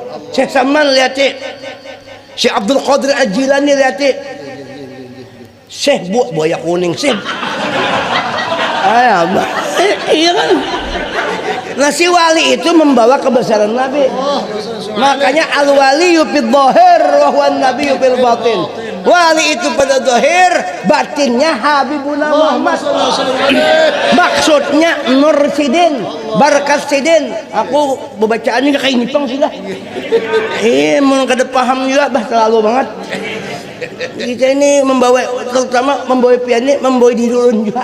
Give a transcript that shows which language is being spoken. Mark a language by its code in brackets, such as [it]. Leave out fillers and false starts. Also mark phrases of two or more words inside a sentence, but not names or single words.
[bjn] Syekh Saman lihat Syekh Abdul Qadir Al-Jilani lihat Syekh Buaya Kuning Syekh iya kan. Nah si wali itu membawa kebesaran Nabi. [ar] Makanya الولي في الظاهر وهو النبي في الباطن. [bjn] Wali itu pada zahir, batinnya Habibuna Muhammad. Maksudnya nur sidin, barakat sidin. Aku bacaannya kayak nyipang sudah. Mau kada paham juga terlalu banget. Kita ini membawa, terutama membawa pian ini, membawa diri ulun juga.